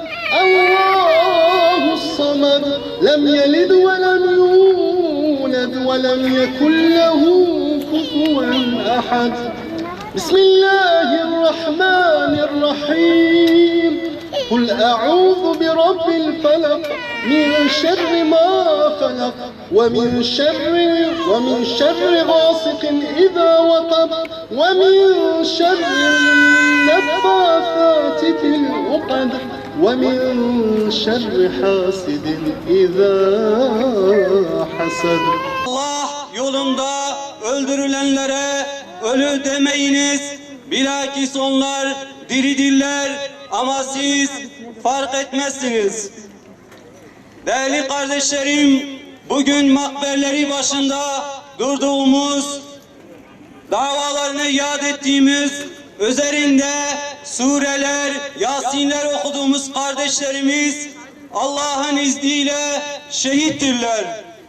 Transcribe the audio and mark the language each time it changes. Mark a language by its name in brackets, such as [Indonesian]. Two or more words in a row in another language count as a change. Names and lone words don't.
[Arabic] الله الصمد لم يلد ولم يولد ولم يكن له كفوا أحد بسم الله الرحمن الرحيم قل أعوذ برب الفلق من شر ما خلق ومن شر غاسق إذا وقب ومن شر النفاثات في العقد ومن شر حاسد إذا حسد. [Turkish] Allah yolunda öldürülenlere ölü demeyiniz, bilakis onlar diridirler ama siz fark etmezsiniz. Değerli kardeşlerim, bugün makberleri başında durduğumuz, davalarını yad ettiğimiz, üzerinde sureler, Yasinler okuduğumuz kardeşlerimiz Allah'ın izniyle şehittirler.